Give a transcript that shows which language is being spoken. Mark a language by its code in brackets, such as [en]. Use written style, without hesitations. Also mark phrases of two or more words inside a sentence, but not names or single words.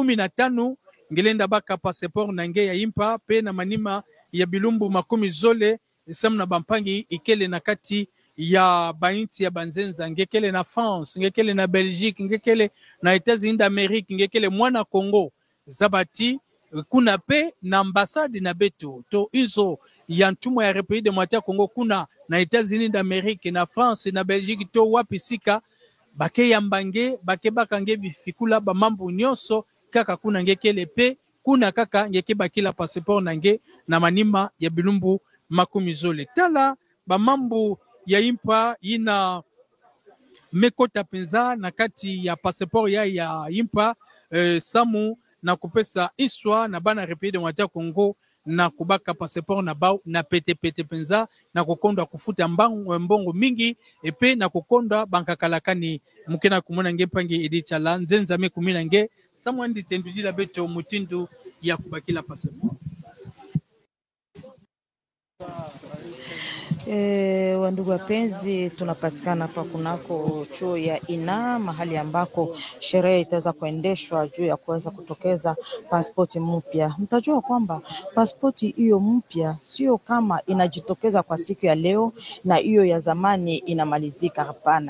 [kg] 15 ngelenda baka passeport nange ya impa pe na manima ya bilumbu 10 zole samu na bampangi ikele na kati ya bainti ya banzenza ngekele na France ngekele na Belgique ngekele na États-Unis d'Amérique ngekele mwana Congo zabati kuna pe na ambassade na beto to izo ya ntumo ya République Démocratique ya Congo kuna na États-Unis d'Amérique na France na Belgique to wapi sika bake yambange bake bakange bifikula ba mambo nyonso kaka kuna ngekele pe kuna kaka ngeke bakila passeport nange na manima ya bilumbu 10 zole tala ba mambo ya impa ina mekota penza na kati ya passeport ya impa samu na kupesa iswa na bana République Démocratique ya Congo na kubaka passeport na bao na pete penza na kukonda kufuta mbongo mingi epe na kukonda bankakalakani mukena kumona ngempangi edichala nzenza me kumina nge samu andi tendudila beto mutindu ya kubakila passeport. [sw] Wandugu wapenzi, tunapatikana hapa kunako chuo ya ina mahali ambako sherehe itaweza kuendeshwa juu ya kuweza kutokeza pasipoti mpya. Mtajua kwamba pasipoti hiyo mpya sio kama inajitokeza kwa siku ya leo na hiyo ya zamani inamalizika, hapana.